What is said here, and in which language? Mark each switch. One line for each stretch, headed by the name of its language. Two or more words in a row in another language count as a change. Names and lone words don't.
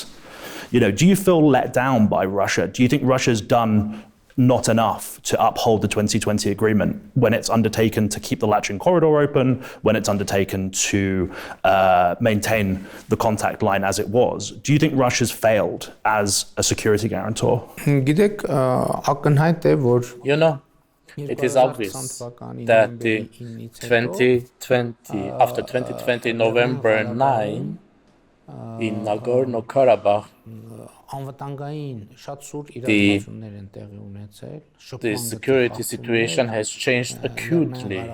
English: You know, do you feel let down by Russia? Do you think Russia's done not enough to uphold the 2020 agreement when it's undertaken to keep the Lachin corridor open, when it's undertaken to maintain the contact line as it was? Do you think Russia's failed as a security guarantor?
Armenian: Գիտեք, ակնհայտ է, որ
English: You know, it is obvious that the 2020, after 2020 November 9, in Nagorno-Karabakh, the security situation has changed acutely.